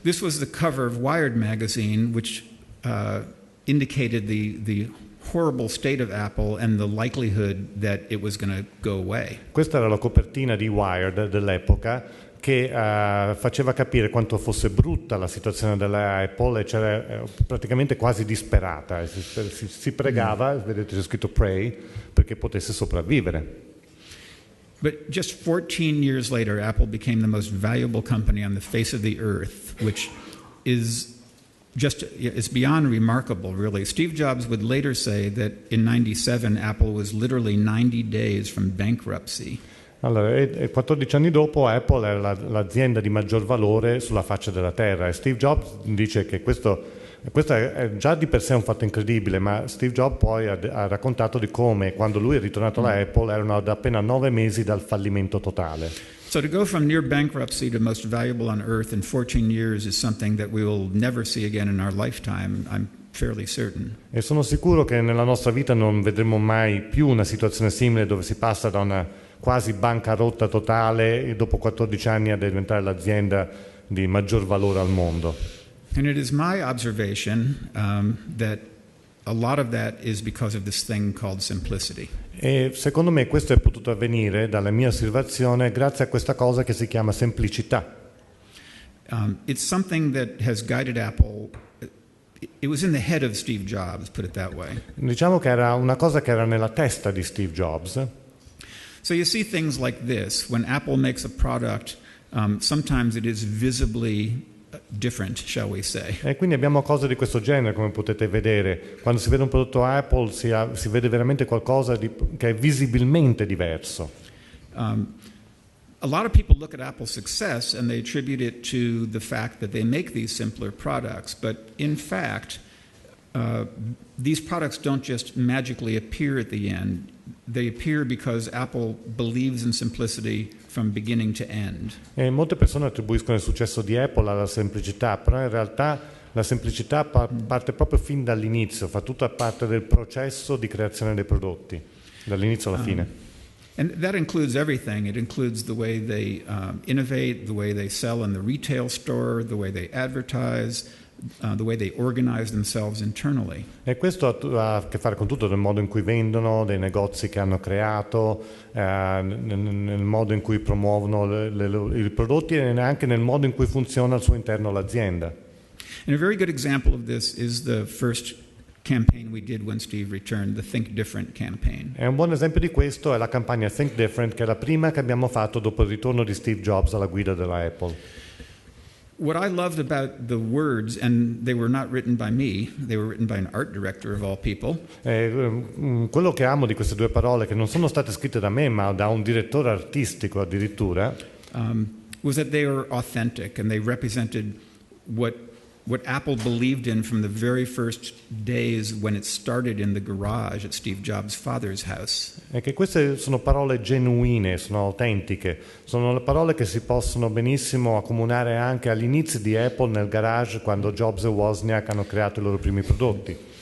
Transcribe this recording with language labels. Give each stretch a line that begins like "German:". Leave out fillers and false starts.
English: This was the cover of Wired magazine, which indicated the horrible state of Apple and the likelihood that it was going to go away.
Italian: Questa era la copertina di Wired dell'epoca che faceva capire quanto fosse brutta la situazione dell'Apple e c'era praticamente quasi disperata. Si pregava, vedete c'è scritto pray, perché potesse sopravvivere.
English: But just 14 years later, Apple became the most valuable company on the face of the earth, which is beyond remarkable, really. Steve Jobs would later say that in '97, Apple was literally 90 days from bankruptcy.
Italian: Allora, 14 anni dopo Apple era l'azienda di maggior valore sulla faccia della terra e Steve Jobs dice che questo è già di per sé un fatto incredibile, ma Steve Jobs poi ha raccontato di come quando lui è ritornato alla Apple erano da appena 9 mesi dal fallimento totale.
English: So to go from near bankruptcy to most valuable on earth in 14 years is something that we will never see again in our lifetime, I'm fairly certain.
Italian: E sono sicuro che nella nostra vita non vedremo mai più una situazione simile dove si passa da una quasi bancarotta totale e dopo 14 anni a diventare l'azienda di maggior valore al mondo.
English: And it is my observation that a lot of that is because of this thing called simplicity.
Italian: E secondo me questo è potuto avvenire dalla mia osservazione grazie a questa cosa che si chiama semplicità.
English: It's something that has guided Apple. It was in the head of Steve Jobs, put it that way.
Italian: Diciamo che era una cosa che era nella testa di Steve Jobs.
English: So you see things like this. When Apple makes a product, sometimes it is visibly different, shall we say.
Italian: E quindi abbiamo cose di questo genere, come potete vedere. Quando si vede un prodotto Apple si vede veramente qualcosa che è visibilmente diverso.
English: A lot of people look at Apple's success and they attribute it to the fact that they make these simpler products. But in fact, these products don't just magically appear at the end. They appear because Apple believes in simplicity from beginning to end.
Italian: E molte persone attribuiscono il successo di Apple alla semplicità, però in realtà la semplicità parte proprio fin dall'inizio, fa tutta parte del processo di creazione dei prodotti, dall'inizio alla fine.
English: And that includes everything. It includes the way they innovate, the way they sell in the retail store, the way they advertise, the way they organize themselves internally.
Italian: E questo ha a che fare con tutto, nel modo in cui vendono, dei negozi che hanno creato, nel modo in cui promuovono i prodotti e anche nel modo in cui funziona al suo interno l'azienda.
English: And a very good example of this is the first campaign we did when Steve returned, the Think Different campaign.
Italian: E un buon esempio di questo è la campagna Think Different, che è la prima che abbiamo fatto dopo il ritorno di Steve Jobs alla guida della Apple.
English: What I loved about the words, and they were not written by me, they were written by an art director of all people.
Italian: Quello che amo di queste due parole, che non sono state scritte da me, ma da un direttore artistico addirittura,
English: Was that they were authentic and they represented what Apple believed in from the very first days when it started in the garage at Steve Jobs' father's house.
Italian: è che queste sono parole genuine, sono autentiche, sono le parole che si possono benissimo accomunare anche agli inizi di Apple nel garage quando Jobs e Wozniak hanno creato i loro primi prodotti.